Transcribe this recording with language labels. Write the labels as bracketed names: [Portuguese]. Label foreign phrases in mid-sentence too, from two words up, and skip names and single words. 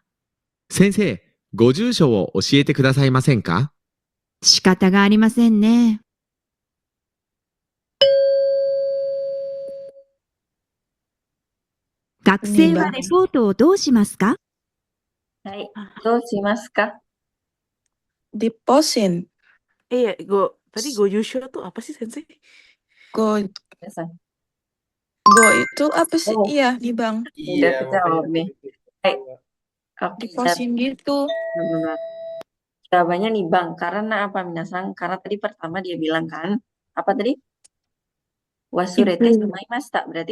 [Japanese] 先生、ご住所を教えてくださいませんか？仕方がありませんね。学生はレポートをどうしますか？はい。どうしますか? [Indonesian] Di posin. Iya, tadi go Yusho tuh apa sih sensei? [Japanese] Go [Indonesian] Biasa. itu apa sih? Oh. Iya, nih Bang. Udah kejawab nih. Hai. Oke, Di posin gitu. benar. Jawabannya nih Bang, karena apa Minasang? Karena tadi pertama dia bilang kan, apa tadi? [Japanese] 忘れてしまいました, [Indonesian] berarti?